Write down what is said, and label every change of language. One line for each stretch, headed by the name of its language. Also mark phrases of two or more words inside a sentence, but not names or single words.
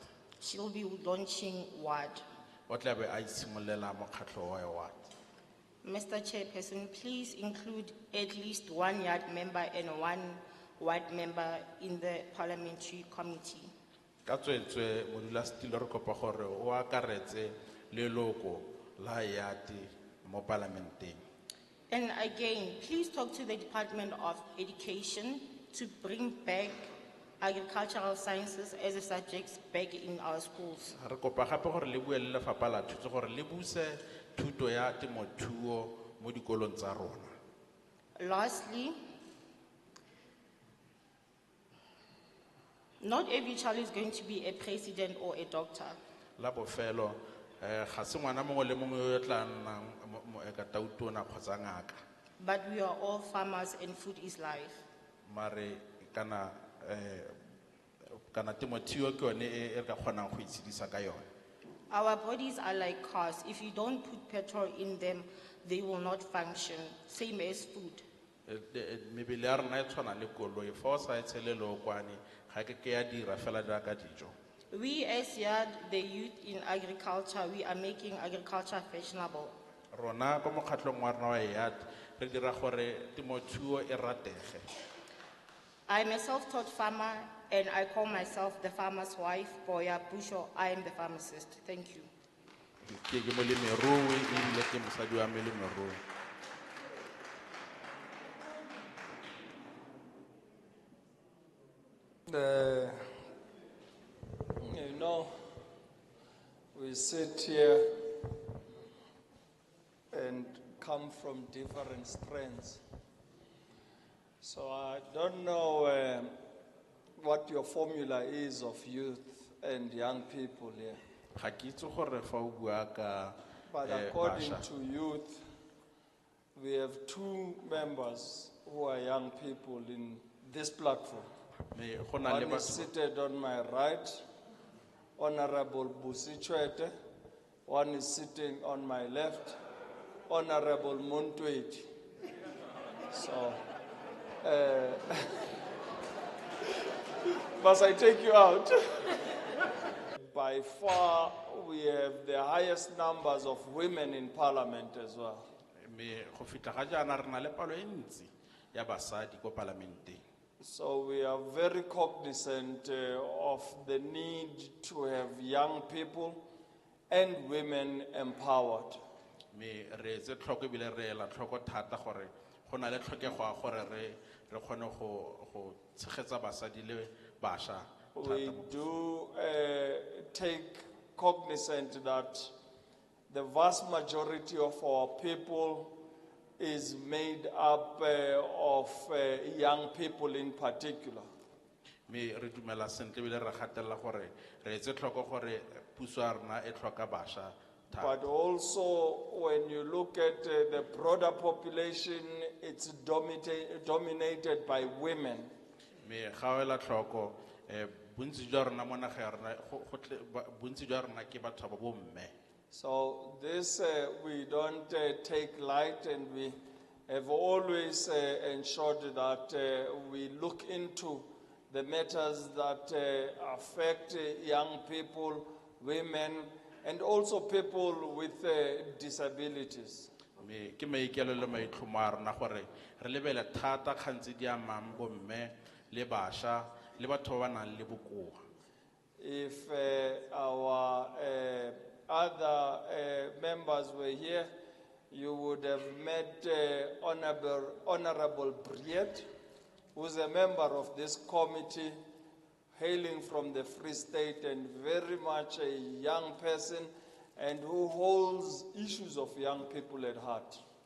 English: she'll be launching WAD.
Tswana: O tla be a itshimololela mokgatlho wa WAD.
English: Mr. Chairperson, please include at least one Yard member and one WAD member in the parliamentary committee.
Tswana: Ka tswetswe modulasetulo re kopa gore o akaretse leloko la yati mo parlamenteng.
English: And again, please talk to the Department of Education to bring back agricultural sciences as a subject back in our schools.
Tswana: Re kopa gape gore le bue le lefapha la thuto gore le buse thuto ya temothuo mo dikolong tsa rona.
English: Lastly, not every child is going to be a president or a doctor.
Tswana: La bofelo ga se ngwana mongwe le mongwe yo o tla nnang moekatautona kgotsa ngaka,
English: But we are all farmers and food is life.
Tswana: mare kana temothuo ke yone e re ka kgonang go itshedisa ka yone.
English: Our bodies are like cars. If you don't put petrol in them, they will not function. Same as food.
Tswana: Mebele ya rona e tshwana le koloi, fa o sa e tshele leokwane ga ke ke ya dira fela jaaka dijo.
English: We as Yard, the youth in agriculture, we are making agriculture fashionable.
Tswana: Rona ko mokgatlong wa rona wa YAT re dira gore temothuo e ratege.
English: I'm a self-taught farmer and I call myself the farmer's wife. Boya Busho, I am the pharmacist. Thank you.
Tswana: Ke molemirui ebile ke mosadi wa molemirui.
English: You know, we sit here and come from different strands. So I don't know what your formula is of youth and young people here.
Tswana: Ga ke itse gore fa o bua ka
English: But according
Tswana: bašwa,
English: to youth, we have two members who are young people in this platform.
Tswana: go na le
English: One is
Tswana: batho-
English: seated on my right, Honorable Busi Chwete. One is sitting on my left, Honorable Montweti. So, must I take you out? By far, we have the highest numbers of women in parliament as well.
Tswana: mme go fitlha ga jaana re na le palo e ntsi ya basadi ko parlamenteng.
English: So we are very cognizant of the need to have young people and women empowered.
Tswana: Mme re etse tlhoko ebile re ela tlhoko thata gore go na le tlhokego ya gore re kgone go tshegetsa basadi le bašwa
English: We
Tswana: thata mo-
English: do take cognizant that the vast majority of our people is made up of young people in particular.
Tswana: mme re dumela sentle ebile re gatelela gore re etse tlhoko gore puso ya rona e tlhoka bašwa thata.
English: But also, when you look at the broader population, it's dominated by women.
Tswana: mme ga o ela tlhoko bontsi jwa rona mo naga ya rona bontsi jwa rona ke batho ba bomme.
English: So this we don't take light, and we have always ensured that we look into the matters that affect young people, women, and also people with disabilities.
Tswana: mme ke maikelo le maitlhomo a rona gore re lebele thata kgantse di amang bomme le bašwa le batho ba ba nang le bokoa.
English: If our other members were here, you would have met Honorable Briet, who's a member of this committee, hailing from the Free State and very much a young person, and who holds issues of young people at heart.